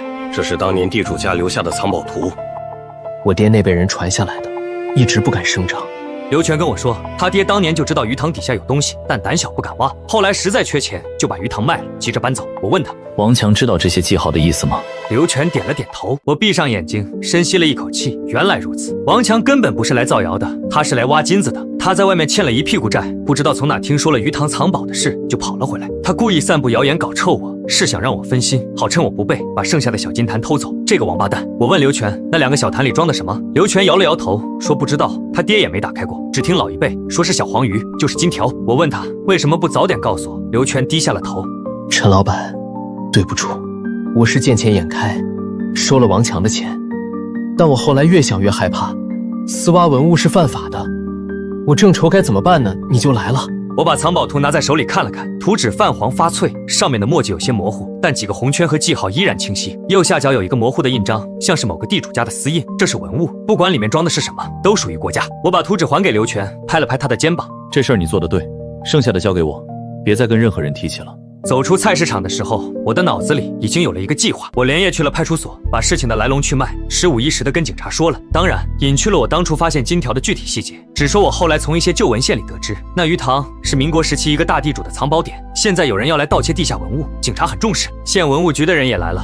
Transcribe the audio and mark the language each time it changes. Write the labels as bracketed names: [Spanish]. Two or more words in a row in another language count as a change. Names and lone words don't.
[Chinese] 這是當年地主家留下的藏寶圖，我爹那輩人傳下來的，一直不敢聲張。劉全跟我說，他爹當年就知道魚塘底下有東西，但膽小不敢挖，後來實在缺錢，就把魚塘賣了，急着搬走。我問他，王強知道這些記號的意思嗎？劉全點了點頭。我閉上眼睛，深吸了一口氣，原來如此，王強根本不是來造謠的，他是來挖金子的。他在外面欠了一屁股債，不知道從哪聽說了魚塘藏寶的事，就跑了回來。他故意散布謠言搞臭我，是想讓我分心，好趁我不備把剩下的小金壇偷走。這個王八蛋！我問劉全，那2個小壇裡裝的什麼？劉全搖了搖頭，說不知道，他爹也沒打開過，只聽老一輩說是小黃魚，就是金條。我問他為什麼不早點告訴我，劉全低下了頭。陳老板，對不住，我是見錢眼開，收了王強的錢，但我後來越想越害怕，私挖文物是犯法的，我正愁該怎麼辦呢，你就来了。我把藏宝圖拿在手裡看了看，图紙泛黃發脆，上面的墨跡有些模糊，但幾個紅圈和記號依然清晰。右下角有一個模糊的印章，像是某個地主家的私印。這是文物，不管裡面裝的是什麼，都屬於國家。我把图紙還給劉全，拍了拍他的肩膀。這事兒你做得對，剩下的交給我，別再跟任何人提起了。走出菜市場的時候，我的腦子裡已經有了一個計劃。我連夜去了派出所，把事情的來龍去脈15、10地跟警察說了，當然隱去了我當初發現金條的具體細節，只說我後來從一些舊文獻裡得知，那魚塘是民國時期一個大地主的藏寶點，現在有人要來盜竊地下文物，警察很重視，縣文物局的人也來了。